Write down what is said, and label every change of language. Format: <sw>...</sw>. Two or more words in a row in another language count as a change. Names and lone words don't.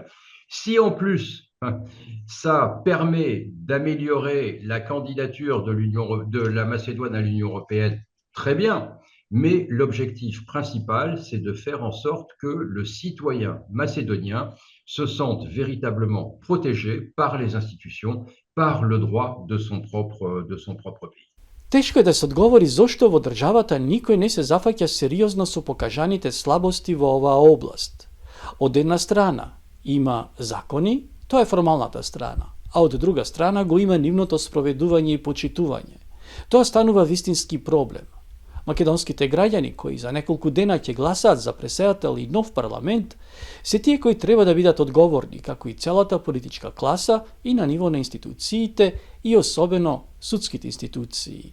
<fr>Si en plus, ça permet d'améliorer la candidature de la Macédoine à l'Union européenne, très bien. Mais l'objectif principal, c'est de faire en sorte que le citoyen macédonien se sente véritablement protégé par les institutions, par le droit de son propre pays.</fr> <mk>Тешко е да се одговори зошто во државата никој не се зафаќа сериозно со покажаните слабости во оваа област. Од една страна има закони, тоа е формалната страна, а од друга страна го има нивното спроведување и почитување. Тоа станува вистински проблем. Македонските граѓани кои за неколку дена ќе гласаат за преседател и нов парламент, се тие кои треба да бидат одговорни, како и целата политичка класа и на ниво на институциите и особено судските институции.</mk>